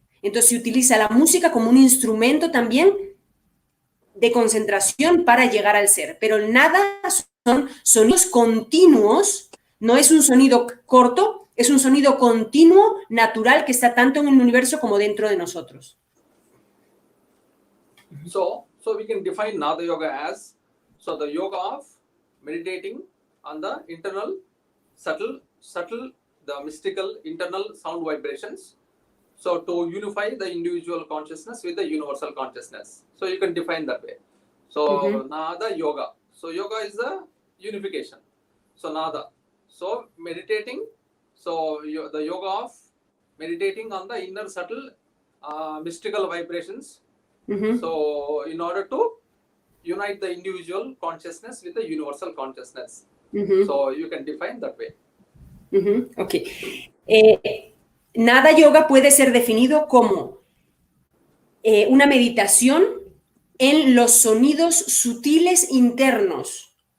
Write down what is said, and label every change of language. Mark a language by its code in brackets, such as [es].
[es] Entonces se utiliza la música como un instrumento también de concentración para llegar al ser, pero el Nada son sonidos continuos, no es un sonido corto, es un sonido continuo, natural, que está tanto en el universo como dentro de nosotros. [en] So we can define Nada Yoga as the yoga of meditating on the internal, subtle, the mystical internal sound vibrations. So to unify the individual consciousness with the universal consciousness. So you can define that way. So Nada Yoga. So yoga is the unification. So Nada. So meditating. So the yoga of meditating on the inner subtle mystical vibrations. So in order to unite the individual consciousness with the universal consciousness. So you can define that way. Okay. [es] Nada Yoga puede ser definido como una meditación en los sonidos sutiles internos.